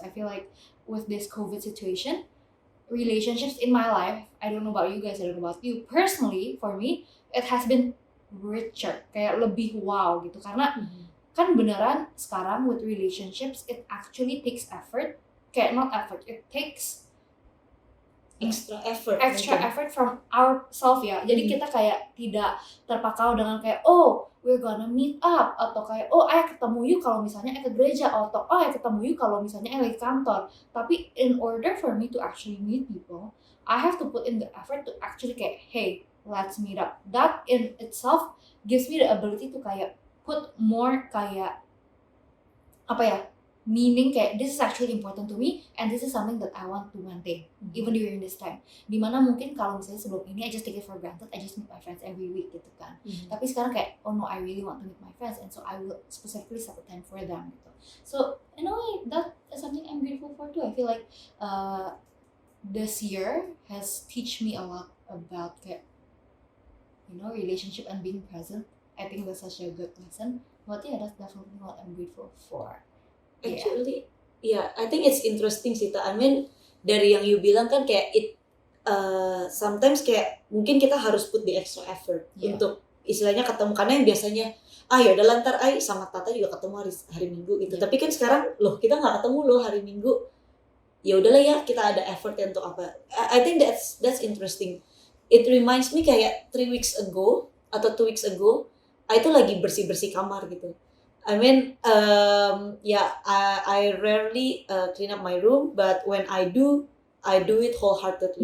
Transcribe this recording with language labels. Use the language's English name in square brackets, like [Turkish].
[English] I feel like with this COVID situation, relationships in my life, I don't know about you guys, I don't know about you, personally, for me, it has been richer, [Indonesian] kayak lebih wow gitu, karena kan beneran sekarang [English] with relationships, it actually takes effort. Kayak not effort, it takes extra effort from ourselves ya. [Indonesian] Jadi kita kayak tidak terpakau dengan kayak [English] we're gonna meet up, [Indonesian] atau kayak ayo ketemu yuk kalau misalnya ke gereja, atau ayo ketemu yuk kalau misalnya lagi kantor. [English] Tapi in order for me to actually meet people, I have to put in the effort to actually kayak hey, let's meet up. That in itself gives me the ability to kayak put more kayak meaning kayak this is actually important to me and this is something that I want to maintain even during this time. [Indonesian] Dimana mungkin kalau misalnya sebelum ini [English] I just take it for granted, I just meet my friends every week gitu kan. [Indonesian] Tapi sekarang kayak [English] no, I really want to meet my friends, and so I will specifically set a time for them gitu. So in a way that is something I'm grateful for too. I feel like this year has teach me a lot about kayak relationship and being present. I think that's such a good lesson. But yeah, that's definitely what I'm grateful for. Actually, I think it's interesting sih. [Indonesian] I mean, dari yang you bilang kan kayak sometimes kayak mungkin kita harus [English] put the extra effort [Indonesian] untuk istilahnya ketemu, karena yang biasanya yaudah lantar sama Tata juga ketemu hari Minggu gitu. Tapi kan sekarang kita nggak ketemu hari Minggu. Ya udahlah ya, kita ada effort untuk apa. [English] I think that's interesting. It reminds me kayak 3 weeks ago atau 2 weeks ago, I [Indonesian] itu lagi bersih-bersih kamar gitu. [English] I mean, I rarely clean up my room, but when I do it wholeheartedly.